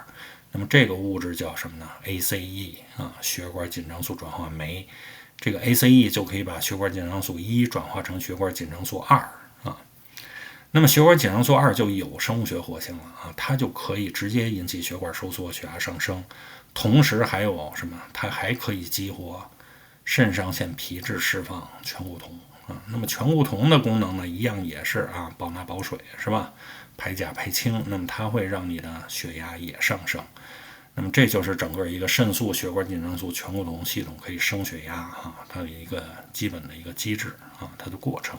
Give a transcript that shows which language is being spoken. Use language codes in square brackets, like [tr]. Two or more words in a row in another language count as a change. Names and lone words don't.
[zh] 那麼這個物質叫什麼呢 ？ACE 啊，血管緊張素轉化酶。這個 ACE 就可以把血管緊張素1轉化成血管緊張素2啊。那麼血管緊張素2就有生物學活性了啊，它就可以直接引起血管收縮、血壓上升，同時還有什麼？它還可以激活腎上腺皮質釋放醛固酮啊。那麼醛固酮的功能呢，一樣也是啊，保鈉保水是吧？排鉀排氢，那麼它会讓你的血压也上升。那麼这就是整个一个肾素、血管紧张素、醛固酮系统可以升血压啊，它的一个基本的一个机制啊，它的过程。